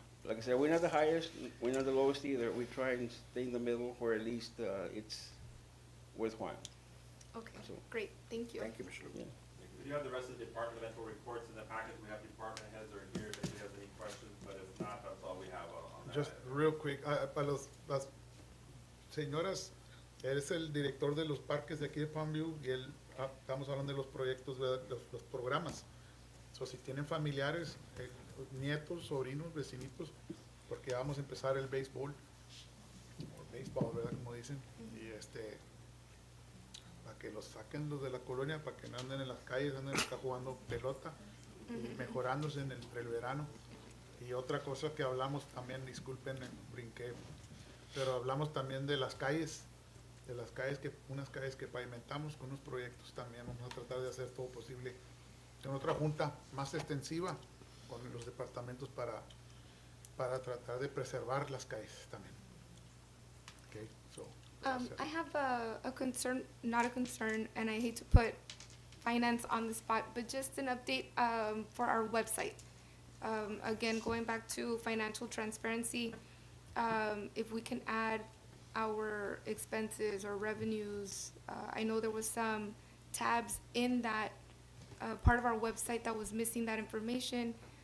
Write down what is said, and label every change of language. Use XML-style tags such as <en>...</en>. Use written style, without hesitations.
<en>like I said, we're not the highest, we're not the lowest either. We try and stay in the middle where at least it's worthwhile. Okay, So- great, thank you. Thank you, Mr. Lugo. Yeah. We do have the rest of the departmental reports in the packet. We have department heads are here if anybody has any questions, but if not, that's all we have on that. Just real quick,</en> <es>para las señoras, él es el director de los parques de aquí de Palmview y él, estamos hablando de los proyectos, ¿verdad? Los programas.</es> <en>So,</en> <es>si tienen familiares, nietos, sobrinos, vecinitos, porque vamos a empezar el béisbol, o béisbol, ¿verdad? Como dicen, y para que los saquen los de la colonia, para que no anden en las calles, anden acá jugando pelota, y mejorándose en el verano. Y otra cosa que hablamos también, disculpen, brinqué, pero hablamos también de las calles, unas calles que pavimentamos con unos proyectos también. Vamos a tratar de hacer todo posible en otra junta más extensiva con los departamentos para tratar de preservar las calles también.</es> <en>Okay, so, I have a concern, not a concern, and I hate to put finance on the spot, but just an update for our website. Again, going back to financial transparency, if we can add our expenses or revenues, I know there was some tabs in that part of our website that was missing that information.</en>